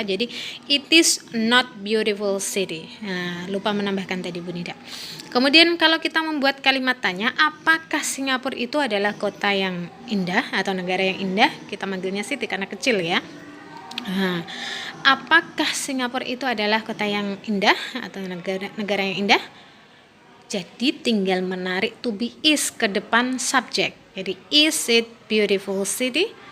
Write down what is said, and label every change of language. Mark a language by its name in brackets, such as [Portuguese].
[Indonesian] Jadi [English] it is not beautiful city. [Indonesian] Nah, lupa menambahkan tadi Bu Nida. Kemudian kalau kita membuat kalimat tanya, apakah Singapura itu adalah kota yang indah atau negara yang indah? Kita manggilnya city karena kecil ya. Nah, apakah Singapura itu adalah kota yang indah atau negara yang indah? Jadi tinggal menarik to be is ke depan subjek. Jadi [English] is it beautiful city?